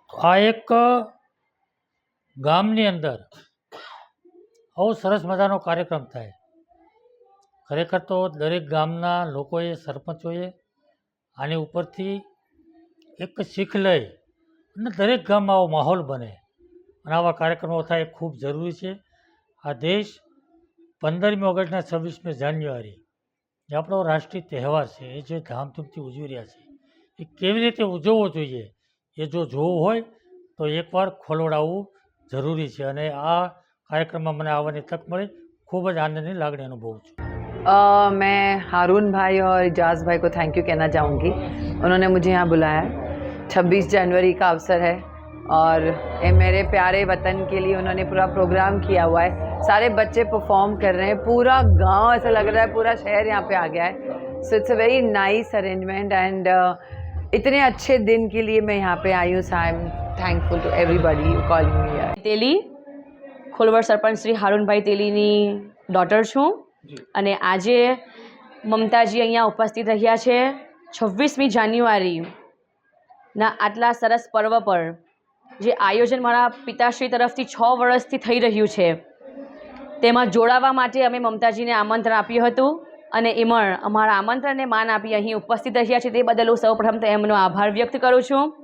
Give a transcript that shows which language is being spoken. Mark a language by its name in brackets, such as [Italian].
[Gujarati] આ એક ગામની અંદર આવો સરસ મજાનો કાર્યક્રમ થાય, ખરેખર તો દરેક ગામના લોકોએ, સરપંચોએ આની ઉપરથી એક શીખ લઈ અને દરેક ગામમાં આવો માહોલ બને અને આવા કાર્યક્રમો થાય એ ખૂબ જરૂરી છે. આ દેશ 15મી ઓગસ્ટના 26મી જાન્યુઆરી જે આપણો રાષ્ટ્રીય તહેવાર છે, એ જે ધામધૂમથી ઉજવી રહ્યા છે, એ કેવી રીતે ઉજવવો જોઈએ એ જો જોવું હોય તો એકવાર ખોલવડ આવવું જરૂરી છે. અને આ कार्यक्रम में आने तक मिली, खूब आनंद की लागणी अनुभव छूँ. [Hindi] मैं हारून भाई और इजाज़ भाई को थैंक यू कहना चाहूँगी. उन्होंने मुझे यहाँ बुलाया है. 26 जनवरी का अवसर है और ये मेरे प्यारे वतन के लिए उन्होंने पूरा प्रोग्राम किया हुआ है. सारे बच्चे परफॉर्म कर रहे हैं, पूरा गांव ऐसा लग रहा है पूरा शहर यहाँ पे आ गया है. [English] so it's a very nice arrangement and [Hindi] इतने अच्छे दिन के लिए मैं यहाँ पे आई हूँ. [English] So I am thankful to everybody calling me here. [Gujarati] Teli Kholvad sarpanch Shri હારૂનભાઈ તેલીની daughter છું અને આજે મમતાજી અહીંયા ઉપસ્થિત રહ્યા છે 26મી જાન્યુઆરીના આટલા સરસ પર્વ પર જે આયોજન મારા પિતાશ્રી તરફથી 6 વર્ષથી થઈ રહ્યું છે તેમાં જોડાવા માટે અમે મમતાજીને આમંત્રણ આપ્યું હતું અને એમાં અમારા આમંત્રણને માન આપી અહીં ઉપસ્થિત રહ્યા છે તે બદલ હું સૌપ્રથમ તો એમનો આભાર વ્યક્ત કરું છું.